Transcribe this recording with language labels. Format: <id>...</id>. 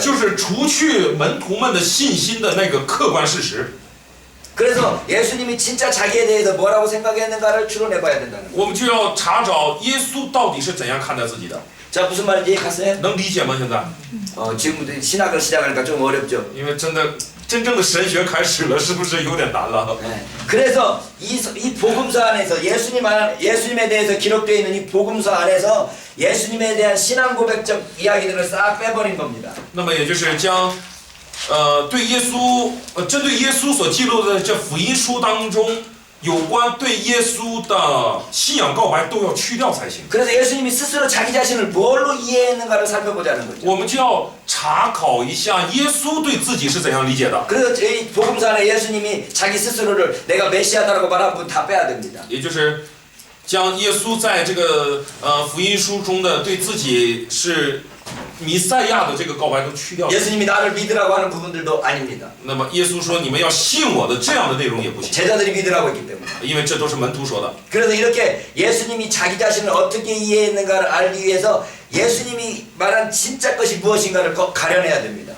<zh>就是除去门徒们的信心的那个客观事实。</zh> <ko>그래서 예수님이 진짜 자기에 대해서 뭐라고 생각했는가를 추론해 봐야 된다는 거예요.</ko> <zh>我们就要查找耶稣到底是怎样看待自己的，</zh> <ko>자, 무슨 말인지 갔어요?</ko> <zh>能理解吗？现在，</zh> <ko>지금 신학을 시작하니까 좀 어렵죠.</ko> <zh>因为真正的神学开始了，是不是有点难了？</zh> <ko>네. 그래서 이 복음서 안에서 예수님에 대해서 기록되어 있는 이 복음서 안에서 예수님에 대한 신앙 고백적 이야기들을 싹 빼버린 겁니다.</ko> <zh>那么也就是将对耶稣针对耶稣所记录的这福音书当中有关对耶稣的信仰告白都要去掉才行。</zh> <ko>그래서 예수님이 스스로 자기 자신을 뭘로 이해했는가를 살펴보자는 거죠.</ko> <zh>我们就要查考一下耶稣对自己是怎样理解的，</zh> <ko>그래서 이 복음서 안에 예수님이 자기 스스로를 내가 메시아다라고 말한 부분 다 빼야 됩니다.</ko> <zh>也就是将耶稣在这个福音书中的对自己是弥赛亚的这个告白都去掉。</zh> <ko>예수님이 나를 믿으라고 하는 부분들도 아닙니다.</ko> <zh>那么耶稣说你们要信我的这样的内容也不行，</zh> <ko>제자들이 믿으라고 했기 때문에.</ko> <zh>因为这都是门徒说的。</zh> <ko>그래서 이렇게 예수님이 자기 자신을 어떻게 이해했는가를 알기 위해서 예수님이 말한 진짜 것이 무엇인가를 가려내야 됩니다.</ko>